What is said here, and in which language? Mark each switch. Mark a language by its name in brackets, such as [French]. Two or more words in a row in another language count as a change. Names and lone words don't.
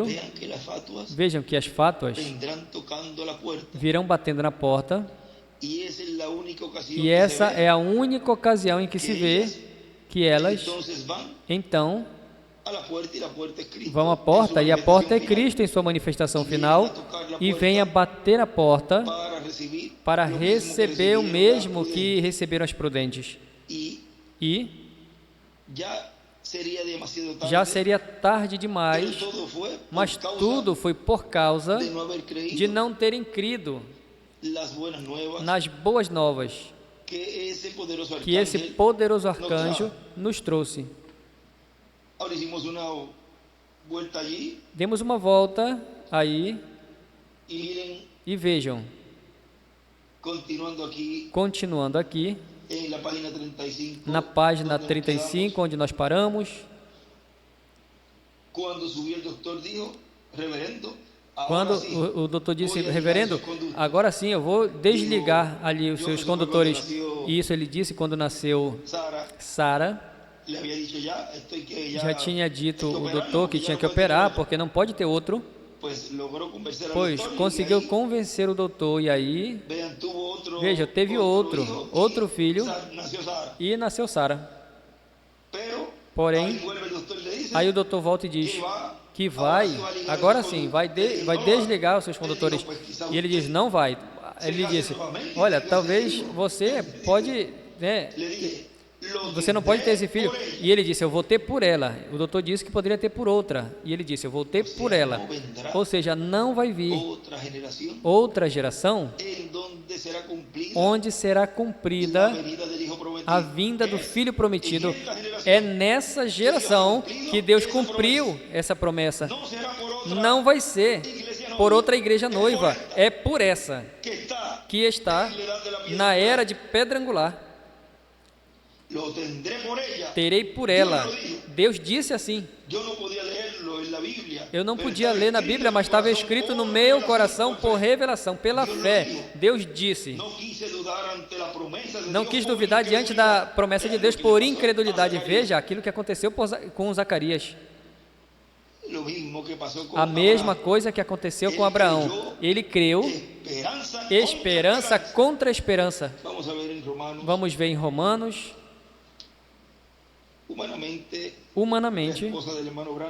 [Portuguese] Vejam que as fátuas virão batendo na porta, e essa é a única ocasião em que se vê que elas, então, vão à porta, e a porta é Cristo em sua manifestação final, e vem a bater a porta para receber o mesmo que receberam as prudentes. E [Spanish] sería demasiado tarde, [Portuguese] já seria tarde [Spanish] pero [Portuguese] demais, [Spanish] todo fue por [Portuguese] mas [Spanish] causa [Portuguese] tudo foi por causa [Spanish] de no haber creído [Portuguese] de não terem crido [Spanish] las buenas nuevas [Portuguese] nas boas novas [Spanish] que ese poderoso [Portuguese] que esse [Spanish] arcángel [Portuguese] poderoso arcanjo nos trouxe. [Spanish] Ahora hicimos una vuelta allí [Portuguese] Demos uma volta aí [Spanish] y miren, [Portuguese] e vejam, [Spanish] continuando aquí [Portuguese] continuando aqui, [Spanish] en la página 35, [Portuguese] na página [Spanish] donde nos [Portuguese] 35, onde nós paramos, [Spanish] quedamos, cuando subió el doctor dijo, reverendo, [Portuguese] quando [Spanish] ahora sí, [Portuguese] o doutor disse, [Spanish] voy a [Portuguese] reverendo, [Spanish] ligar esos conductos. [Portuguese] agora sim eu vou desligar ali os [Spanish] Yo, [Portuguese] seus [Spanish] eso fue cuando [Portuguese] condutores. [Spanish] nació [Portuguese] E isso ele disse quando nasceu [Spanish] Sara, [Portuguese] Sara. [Spanish] le había dicho ya, estoy que [Portuguese] Já tinha dito [Spanish] hay que [Portuguese] o [Spanish] operar, [Portuguese] doutor [Spanish] no, [Portuguese] que [Spanish] ya [Portuguese] tinha [Spanish] no [Portuguese] que [Spanish] puede [Portuguese] operar, [Spanish] tener [Portuguese] porque não pode ter outro. [Spanish] Pues logró convencer al [Portuguese] Pois [Spanish] doctor, y [Portuguese] conseguiu [Spanish] ahí, [Portuguese] convencer o doutor, e aí, [Spanish] vean, tuvo otro, [Portuguese] veja, teve outro [Spanish] hijo, y [Portuguese] filho, [Spanish] nació Sara. [Portuguese] e nasceu Sara. [Spanish] Pero [Portuguese] Porém, [Spanish] ahí vuelve el doctor y le dice [Portuguese] aí o doutor volta e diz que vai, agora sim, vai desligar os seus condutores. E ele diz, não vai. Ele disse, olha, talvez você pode, né, [Spanish] le dije, lo [Portuguese] você não pode ter esse filho. [Spanish] tendré por ella. [Portuguese] E ele disse, eu vou ter por ela. O doutor disse que poderia ter por outra. E ele disse, eu vou ter por ela. Ou seja, não vai vir [Spanish] Otra generación [Portuguese] outra geração [Spanish] en donde será cumplida [Portuguese] onde será [Spanish] la [Portuguese] cumprida [Spanish] venida del hijo prometido. [Portuguese] a vinda do [Spanish] Es [Portuguese] Filho prometido. [Spanish] en esta generación. [Portuguese] É nessa geração que Deus cumpriu essa promessa. [Spanish] No será por otra [Portuguese] Não vai ser por outra igreja noiva, é por essa [Spanish] que está [Portuguese] que está [Spanish] en la edad de la piedra [Portuguese] na [Spanish] angular. [Portuguese] era de pedra angular. [Spanish] Lo tendré por ella. [Portuguese] Terei por ela. Deus disse assim. [Spanish] Yo no podía leerlo en la Biblia. [Portuguese] Eu não [Spanish] pero [Portuguese] podia [Spanish] estaba [Portuguese] ler na [Spanish] escrito [Portuguese] Bíblia, [Spanish] en [Portuguese] mas [Spanish] mi [Portuguese] estava [Spanish] corazón [Portuguese] escrito no [Spanish] por [Portuguese] meu [Spanish] revelación, [Portuguese] coração [Spanish] por [Portuguese] por [Spanish] fe. [Portuguese] revelação, pela fé. Deus disse. [Spanish] No quise dudar ante la promesa de [Portuguese] Não [Spanish] Dios [Portuguese] quis [Spanish] por [Portuguese] duvidar diante da [Spanish] incredulidad. [Portuguese] promessa de Deus por incredulidade. Veja aquilo que aconteceu com Zacarias. [Spanish] Lo mismo que pasó con [Portuguese] A mesma [Spanish] Abraham. [Portuguese] coisa que aconteceu com Abraão. Ele creu, esperança contra esperança. [Spanish] Vamos a ver en Romanos. [Portuguese] Vamos ver em Romanos. [Spanish] Humanamente, [Portuguese] Humanamente, [Spanish] la esposa del hermano Branham